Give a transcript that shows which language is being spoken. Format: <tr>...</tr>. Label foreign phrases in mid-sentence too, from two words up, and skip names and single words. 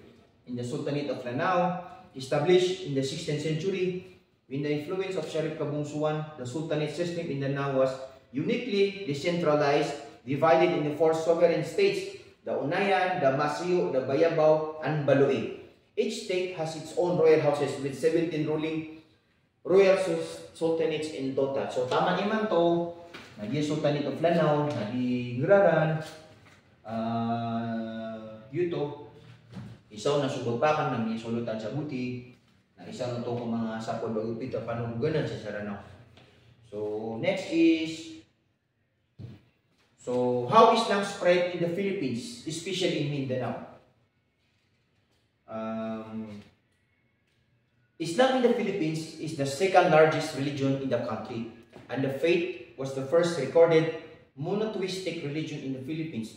<en>In the Sultanate of Lanao, established in the 16th century, when the influence of Sharif Kabunsuan, the Sultanate system in Lanao was uniquely decentralized, divided into 4 sovereign states: the Unayan, the Masio, the Bayabao, and Baloy. Each state has its own royal houses with 17 ruling royal sultanates in total.</en> <mrw>So tama naman to, naging Sultanate of Lanao, naging Graran, Yuto, isaw na Subabakan, naging Sulutan sa Buti, na isa na to kung mga sapol bagupita panuganan sa Saranaw.</mrw> <en>So next is, so how Islam spread in the Philippines, especially in Mindanao. Islam in the Philippines is the second largest religion in the country, and the faith was the first recorded monotheistic religion in the Philippines.</en>